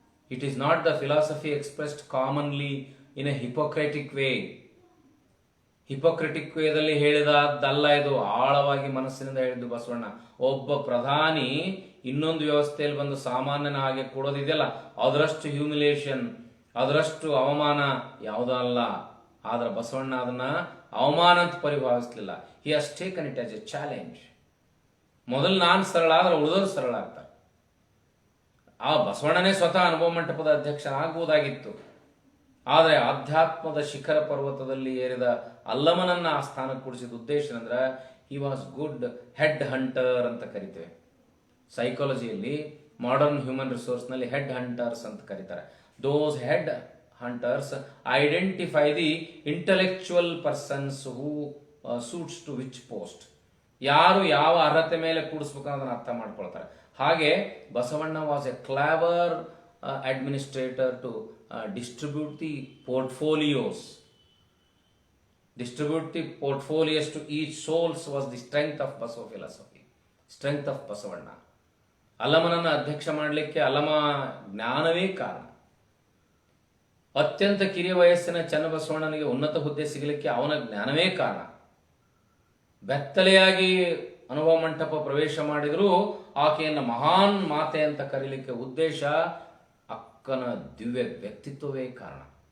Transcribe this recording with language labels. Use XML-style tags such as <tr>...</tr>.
<en>It is not the philosophy expressed commonly in a hypocritic way.</en> <kn>ಹಿಪೋಕ್ರೆಟಿಕ್ ವೇದಲ್ಲಿ ಹೇಳಿದದ್ದಲ್ಲ ಇದು, ಆಳವಾಗಿ ಮನಸ್ಸಿನಿಂದ ಹೇಳಿದ್ದು ಬಸವಣ್ಣ. ಒಬ್ಬ ಪ್ರಧಾನಿ ಇನ್ನೊಂದು ವ್ಯವಸ್ಥೆಯಲ್ಲಿ ಬಂದು ಸಾಮಾನ್ಯನ ಹಾಗೆ ಕೊಡೋದಿದೆಯಲ್ಲ, ಅದರಷ್ಟು ಹ್ಯೂಮಿಲೇಷನ್, ಅದರಷ್ಟು ಅವಮಾನ ಯಾವುದೂ ಅಲ್ಲ. ಆದ್ರೆ ಬಸವಣ್ಣ ಅದನ್ನ ಅವಮಾನ ಅಂತ ಪರಿಭಾವಿಸಲಿಲ್ಲ.</kn> <en>He has taken it as a challenge.</en> <kn>ಮೊದಲು ನಾನು ಸರಳ ಆದ್ರೆ ಉಳಿದವರು ಸರಳ ಆಗ್ತಾರೆ. ಆ ಬಸವಣ್ಣನೇ ಸ್ವತಃ ಅನುಭವ ಮಂಟಪದ ಅಧ್ಯಕ್ಷನಾಗುವುದಾಗಿತ್ತು. ಆದರೆ ಆಧ್ಯಾತ್ಮದ ಶಿಖರ ಪರ್ವತದಲ್ಲಿ ಏರಿದ ಅಲ್ಲಮನನ್ನ ಆ ಸ್ಥಾನಕ್ಕೆ ಕೂಡಿಸಿದ ಉದ್ದೇಶ ಅಂದ್ರೆ</kn> <en>he was good head hunter</en> <kn>ಅಂತ ಕರಿತೇವೆ. ಸೈಕಾಲಜಿಯಲ್ಲಿ ಮಾಡರ್ನ್ ಹ್ಯೂಮನ್ ರಿಸೋರ್ಸ್ನಲ್ಲಿ ಹೆಡ್ ಹಂಟರ್ಸ್ ಅಂತ ಕರೀತಾರೆ.</kn> <en>Those head hunters identify the intellectual persons who suits to which post.</en> <kn>ಯಾರು ಯಾವ ಅರ್ಹತೆ ಮೇಲೆ ಕೂಡಿಸ್ಬೇಕು ಅನ್ನೋದನ್ನ ಅರ್ಥ ಮಾಡ್ಕೊಳ್ತಾರೆ. ಹಾಗೆ Basavanna</kn> <en>Was a clever administrator to distribute the portfolios. Distribute the portfolios to each souls was the strength of Basava philosophy, strength of Basavanna.</en> <kn>ಅಲಮನನ್ನು ಅಧ್ಯಕ್ಷ ಮಾಡಲಿಕ್ಕೆ ಅಲಮ ಜ್ಞಾನವೇ ಕಾರಣ. ಅತ್ಯಂತ ಕಿರಿಯ ವಯಸ್ಸಿನ ಚನ್ನಬಸವಣ್ಣನಿಗೆ ಉನ್ನತ ಹುದ್ದೆ ಸಿಗಲಿಕ್ಕೆ ಅವನ ಜ್ಞಾನವೇ ಕಾರಣ. ಬೆತ್ತಲೆಯಾಗಿ ಅನುಭವ ಮಂಟಪ ಪ್ರವೇಶ ಮಾಡಿದರೂ ಆಕೆಯನ್ನು ಮಹಾನ್ ಮಾತೆ ಅಂತ ಕರೀಲಿಕ್ಕೆ ಉದ್ದೇಶ ಅಕ್ಕನ ದಿವ್ಯ ವ್ಯಕ್ತಿತ್ವವೇ ಕಾರಣ.</kn>